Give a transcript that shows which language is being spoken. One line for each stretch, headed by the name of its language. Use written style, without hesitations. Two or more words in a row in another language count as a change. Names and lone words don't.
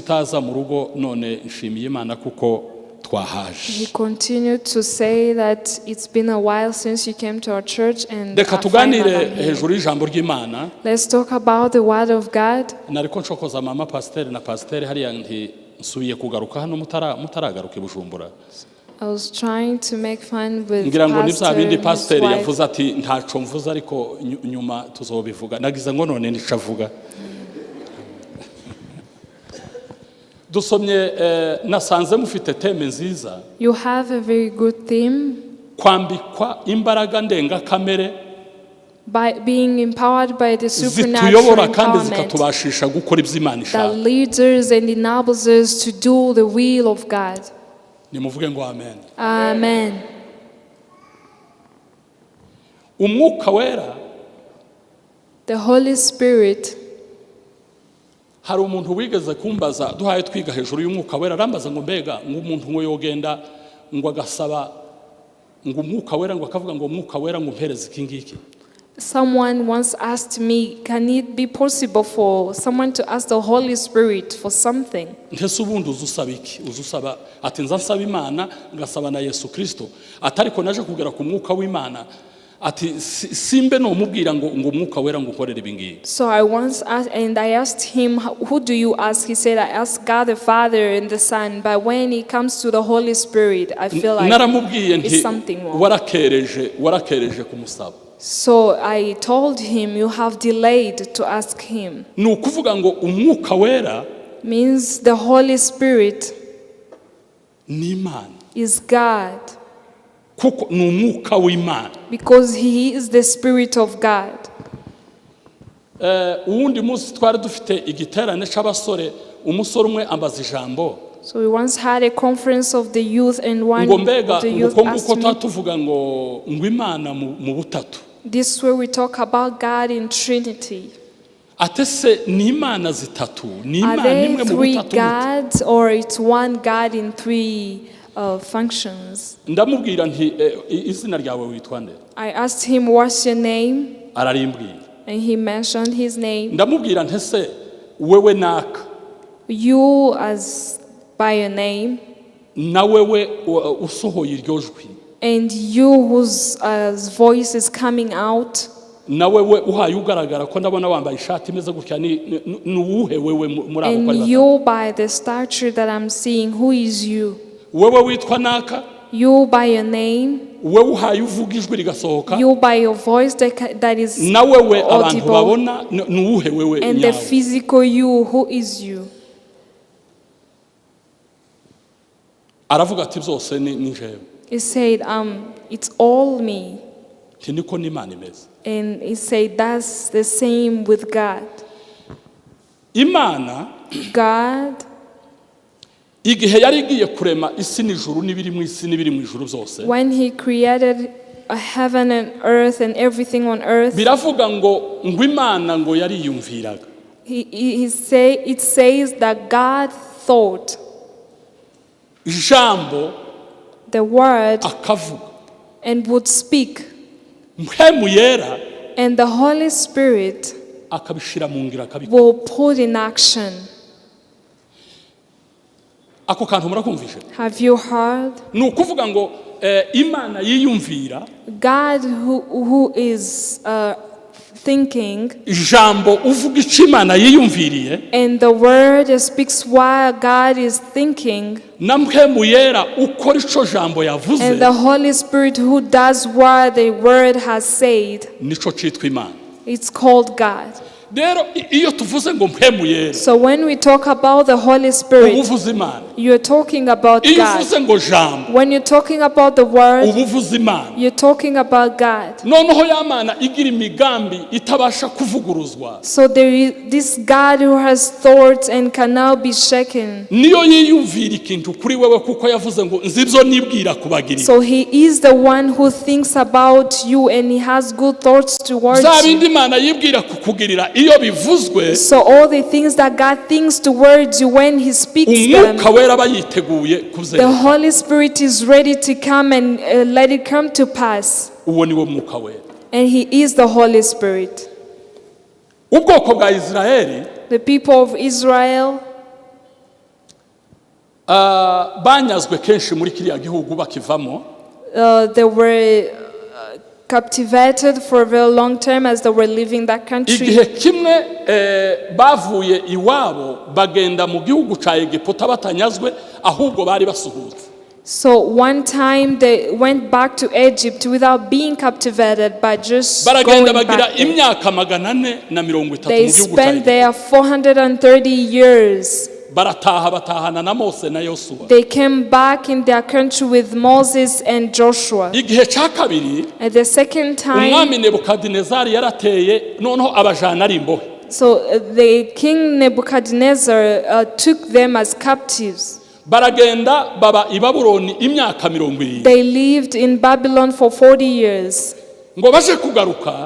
English: He continued to say that it's been a while since you came to our church, and let's talk about the word of God. I was trying to make fun with Pastor and his wife.
Rundi: Nasanze mufite teme nziza.
English: You have a very good theme.
Rundi: Kwambikwa imbaraga ndenga kamere.
English: By being empowered by the supernatural empowerment that leads us and enables us to do the will of God.
Rundi: Nimuvuge ngo amen. Amen. umwuka wera,
English: the Holy Spirit.
Rundi: hari umuntu wigeze kumbaza duhaye twiga hejuru y'umwuka wera, arambaza ngo mbega ngo umuntu ngo yogenda ngo agasaba ngo umwuka wera ngo akavuga ngo umwuka wera ngo mpereze iki ngiki.
English: Someone once asked me, can it be possible for someone to ask the Holy Spirit for something?
Rundi: Ntese ubundi uzusaba iki? Uzusaba ati nza nsaba Imana ngasaba na Yesu Kristo, atariko naje kugera ku mwuka w'Imana ati simbe no mubwira ngo umwuka wera ngo ukorere ibingibi.
English: So I once asked, and I asked him, who do you ask? He said, I ask God the Father and the Son, but when it comes to the Holy Spirit, I feel like it's something wrong.
Rundi: warakereje kumusaba.
English: So I told him, you have delayed to ask him.
Rundi: Nukuvuga ngo umwuka wera
English: Means the Holy Spirit
Rundi: ni Imana,
English: is God,
Rundi: kuko ni umwuka w'Imana,
English: because he is the Spirit of God.
Rundi: Uwundi munsi twari dufite igiterane c'abasore, umusore umwe ambaza ijambo.
English: So we once had a conference of the youth, and one
Rundi: Ngo mbega
English: of the youth
Rundi: uko
English: asked me,
Rundi: tuvuga ngo Imana mu butatu.
English: this way we talk about God in Trinity.
Rundi: Atese ni Imana zitatu, ni
English: Are
Rundi: Imana
English: there
Rundi: imwe mu
English: three
Rundi: butatu.
English: gods, or it's one God in three functions?
Rundi: Ndamubwira nti izina ryawe witwa nde?
English: I asked him, what's your name?
Rundi: Ararimbwira.
English: And he mentioned his name.
Rundi: Ndamubwira ntese wewe naka,
English: You as by your name,
Rundi: na wewe usohoye iryo jwi,
English: and you whose voice is coming out,
Rundi: na wewe uhaye ugaragara ko ndabona wambaye ishati imeze gutya, ni uwuhe wewe muri abo
English: and
Rundi: kwari?
English: you by the stature that I'm seeing, who is you?
Rundi: Wewe witwa naka,
English: You by your name,
Rundi: wewe uhaye uvuga ijwi rigasohoka,
English: you by your voice that is
Rundi: na wewe abantu
English: audible,
Rundi: babona ni uwuhe wewe
English: and the
Rundi: nyawe?
English: physical you, who is you?
Rundi: Aravuga ati byose ni jewe.
English: He said, it's all me.
Rundi: Nti niko n'Imana imeze.
English: And he said, that's the same with God.
Rundi: Imana
English: God,
Rundi: igihe yari igiye kurema isi n'ijuru n'ibiri mu isi n'ibiri mu ijuru byose,
English: when he created a heaven and earth and everything on earth,
Rundi: biravuga ngo Imana ngo yariyumviraga.
English: it says that God thought,
Rundi: Ijambo
English: the word,
Rundi: akavuga,
English: and would speak,
Rundi: mpemu yera
English: and the Holy Spirit
Rundi: akabishira mu ngira akabikora.
English: will put in action.
Rundi: Ako kantu murakumvishe?
English: Have you heard?
Rundi: Ni ukuvuga ngo Imana yiyumvira,
English: God who is thinking,
Rundi: ijambo uvuga icyo Imana yiyumviriye,
English: and the word speaks while God is thinking,
Rundi: na mpemu yera ukora ico jambo yavuze,
English: and the Holy Spirit who does what the word has said.
Rundi: nico citwa Imana.
English: It's called God.
Rundi: Rero iyo tuvuze ngo mpemu yera,
English: So when we talk about the Holy Spirit,
Rundi: uvuze Imana.
English: you're talking about
Rundi: Iyo
English: God.
Rundi: uvuze ngo jambo,
English: When you're talking about the word,
Rundi: uvuze Imana.
English: you're talking about God.
Rundi: Noneho y'Imana igira imigambi itabasha kuvuguruzwa.
English: So there is this God who has thoughts and cannot be shaken.
Rundi: Niyo yiyumvira ikintu kuri wewe kuko yavuze ngo nzibyo nibwira kubagirira.
English: So he is the one who thinks about you, and he has good thoughts towards
Rundi: Za
English: you.
Rundi: bindi Imana yibwira kukugirira iyo bivuzwe,
English: So all the things that God thinks towards you, when he speaks them,
Rundi: umwuka wera bayiteguye
English: the
Rundi: kuzera.
English: Holy Spirit is ready to come and let it come to pass.
Rundi: Uwo niwo mwuka wera.
English: And he is the Holy Spirit.
Rundi: Ubwoko bwa Israeli
English: The people of Israel,
Rundi: banyazwe kenshi muri kiriya gihugu bakivamo,
English: they were captivated for a very long time as they were leaving that country.
Rundi: igihe kimwe bavuye iwabo bagenda mu gihugu ca Egiputa batanyazwe, ahubwo bari basuhutse.
English: So one time they went back to Egypt without being captivated, but just going
Rundi: Baragenda bagira
English: back there.
Rundi: imyaka 430
English: They
Rundi: mu gihugu ca
English: spent
Rundi: Egiputa.
English: there 430 years.
Rundi: Barataha batahana na Mose na Yosuwa.
English: They came back in their country with Moses and Joshua.
Rundi: Igihe ca kabiri
English: At the second time,
Rundi: umwami Nebukadinezari yarateye, noneho abajana ari imbohe.
English: so the king Nebuchadnezzar took them as captives.
Rundi: Baragenda baba i Babuloni imyaka 70.
English: They lived in Babylon for 40 years.
Rundi: ngo baje kugaruka